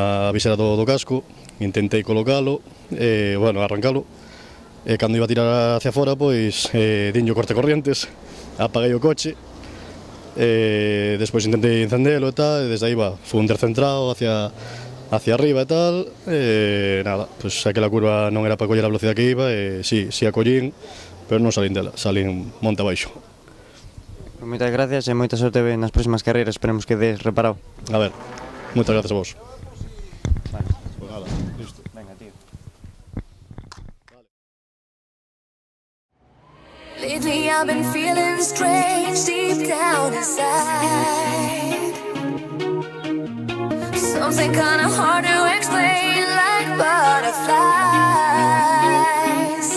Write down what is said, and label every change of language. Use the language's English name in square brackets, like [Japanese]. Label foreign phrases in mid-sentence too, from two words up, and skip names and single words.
[Galician] a visera do casco, intentei colocalo, bueno, arrancalo, e cando iba a tirar hacia fora, pois dinlle o corte corrientes, apaguei o coche, despois intentei encendelo e tal, e desde aí foi un descentrado hacia arriba e tal, nada, pois aquela curva non era para coller a velocidade que iba, e si a collín, pero non salín dela, salín monte abaixo. Moitas gracias e moita sorte nas próximas carreiras, esperemos que des reparado. A ver, moitas gracias a vos. Vale. [Spanish] Pues nada, listo. Venga, tío. [English] Lately I've been feeling strange deep down inside. Something kinda hard to explain, like butterflies.